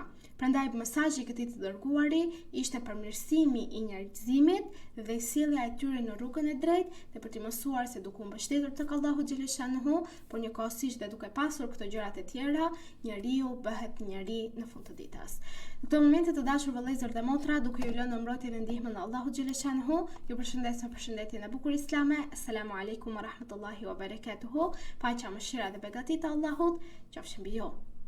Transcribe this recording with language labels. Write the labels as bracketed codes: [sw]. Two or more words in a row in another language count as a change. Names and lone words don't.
[sq] Prandaj mesazhi i këtij të dërguari ishte përmirësimi i njerëzimit dhe sjellja e tyre në rrugën e drejtë dhe për t'i mësuar se duke u mbështetur tek Allahu xhaleshanuhu, por njëkohësisht dhe duke pasur këto gjërat e tjera, njeriu bëhet njeri në fund të ditës. Në këtë moment të dashur vëllezër dhe motra, duke ju lënë në mbrojtjen dhe ndihmën e Allahut xhaleshanuhu, ju përshëndes me përshëndetjen e bukur islame. [ar] السلام عليكم ورحمة الله وبركاته. [sq] Paqja, mëshira dhe begati të Allahut qofshin mbi ju.